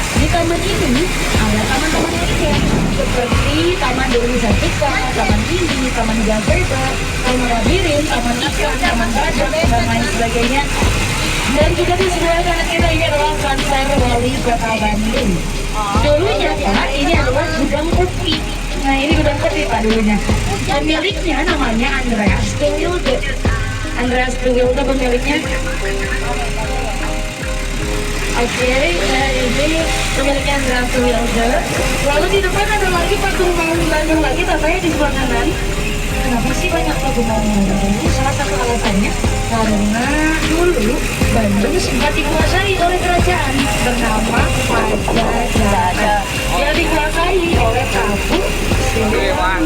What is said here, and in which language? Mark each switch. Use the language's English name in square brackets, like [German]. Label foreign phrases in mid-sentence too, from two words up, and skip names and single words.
[Indonesian] Di taman ini ada taman-taman lainnya seperti Taman Dewi Sartika, Taman Mini, Taman Gazebo, Taman Labirin, Taman Ikan, Taman Gajah, dan lain sebagainya. Dan juga di sebelah kanan kita ini adalah Kantor Wali Kota Bandung. Dulunya Pak, ini adalah gudang kopi. Nah ini gudang kopi Pak dulunya. Pemiliknya namanya Andreas de Wilde. Andreas de Wilde pemiliknya. Oke, ini pemiliknya Andreas de Wilde. Lalu di depan ada lagi patung Maung Bandung lagi, tatanya di sebelah kanan. Kenapa sih banyak patung Maung Bandung? Salah satu alasannya Karena dulu Bandung sempat dikuasai oleh kerajaan bernama Pajajaran yang dikuasai oleh Prabu Siliwangi.